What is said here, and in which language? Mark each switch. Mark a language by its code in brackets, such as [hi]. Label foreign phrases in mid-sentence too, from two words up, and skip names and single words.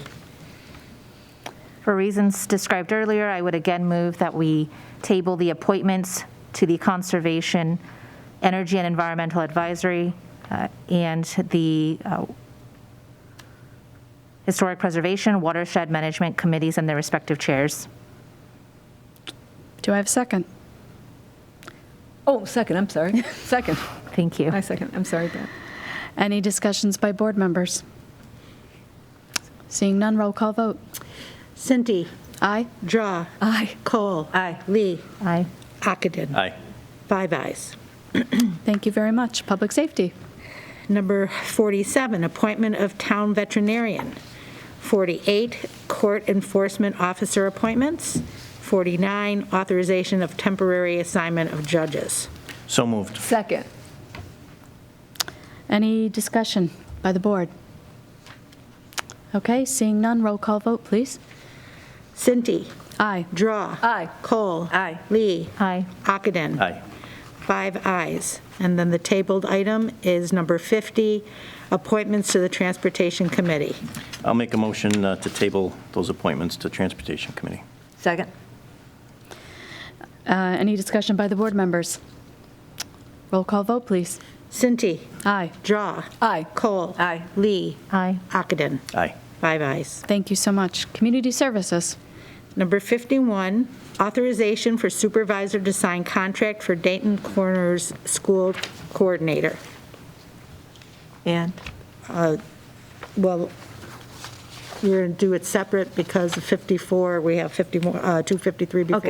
[en] For reasons described earlier, I would again move that we table the appointments to the Conservation, Energy and Environmental Advisory, and the Historic Preservation, Watershed Management Committees and their respective chairs. Do I have a second? Oh, second, I'm sorry. Second. Thank you. I second. I'm sorry, Pat. Any discussions by board members? Seeing none, roll call vote. Cinti. Aye. Draw. Aye. Cole. Aye. Lee. Aye. Ockenden. Aye. 5 ayes. Thank you very much. Public Safety. Number 47, appointment of town veterinarian. 48, court enforcement officer appointments. 49, authorization of temporary assignment of judges. So moved. Second. Any discussion by the board? Okay, seeing none, roll call vote, please. Cinti. Aye. Draw. Aye. Cole. Aye. Lee. Aye. Ockenden. Aye. 5 ayes. And then the tabled item is number 50, appointments to the Transportation Committee. I'll make a motion to table those appointments to Transportation Committee. Second. Any discussion by the board members? Roll call vote, please. Cinti. Aye. Draw. Aye. Cole. Aye. Lee. Aye. Ockenden. Aye. 5 ayes. Thank you so much. Community Services. Number 51, authorization for supervisor to sign contract for Dayton Corners School Coordinator. And? Well, we're going to do it separate because of 54, we have 253 before.